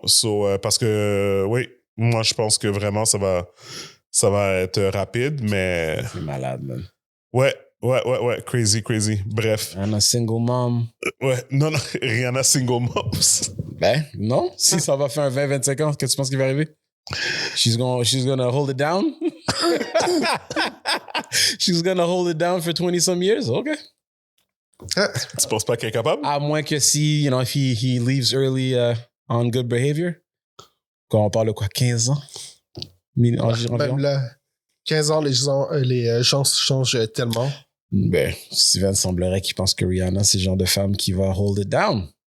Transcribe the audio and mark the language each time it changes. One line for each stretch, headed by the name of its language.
French: So, parce que, oui, moi, je pense que vraiment, ça va être rapide, mais... C'est malade, man. Ouais. Crazy. Bref.
English: I'm a single mom.
French: Ouais, non, Rihanna single moms. Ben, non. Si ça va faire un 20-25 ans, qu'est-ce que tu penses qui va arriver?
English: She's gonna hold it down? She's gonna hold it down for 20-some years? Okay.
French: Tu penses pas qu'elle est capable? À moins que si,
English: if he leaves early on good behavior.
French: Quand on parle de quoi, 15 ans? Même là, 15 ans, les gens changent tellement. Ben, Steven semblerait qu'il pense que Rihanna, c'est le genre de femme qui va
English: hold it down.